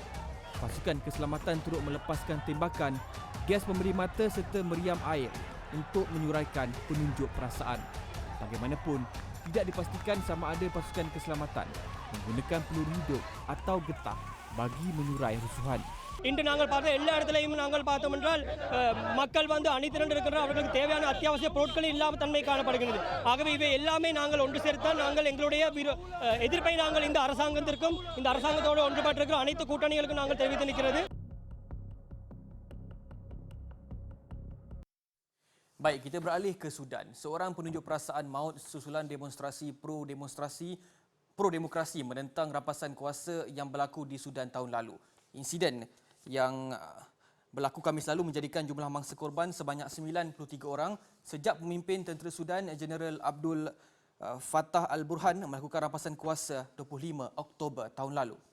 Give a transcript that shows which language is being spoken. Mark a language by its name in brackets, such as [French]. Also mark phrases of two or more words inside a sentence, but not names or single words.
[Malay] Pasukan keselamatan turut melepaskan tembakan, gas pemberi mata serta meriam air untuk menyuraikan penunjuk perasaan. Bagaimanapun, tidak dipastikan sama ada pasukan keselamatan menggunakan peluru hidup atau getah bagi menyurai rusuhan. [Tamil] இன்று நாங்கள் பார்த்த எல்லா இடத்துலையும் நாங்கள் பார்த்தோம் என்றால் மக்கள் வந்து அணிதிரண்டு இருக்கிற அவர்களுக்கு தேவையான அத்தியாவசிய பொருட்கள் இல்லாமல் தன்மை காணப்படுகிறது. ஆகவே இவை எல்லாமே நாங்கள் ஒன்று சேர்த்தால் நாங்கள் எங்களுடைய எதிர்ப்பை நாங்கள் இந்த அரசாங்கத்திற்கும் இந்த அரசாங்கத்தோடு ஒன்றுபட்டிருக்கிற அனைத்து கூட்டணிகளுக்கும் நாங்கள் தெரிவித்து நிற்கிறது. [Malay] Baik, kita beralih ke Sudan. Seorang penunjuk perasaan maut susulan demonstrasi pro-demokrasi menentang rampasan kuasa yang berlaku di Sudan tahun lalu. Insiden yang berlaku Khamis lalu menjadikan jumlah mangsa korban sebanyak 93 orang sejak pemimpin tentera Sudan Jeneral Abdul Fattah al-Burhan melakukan rampasan kuasa 25 Oktober tahun lalu.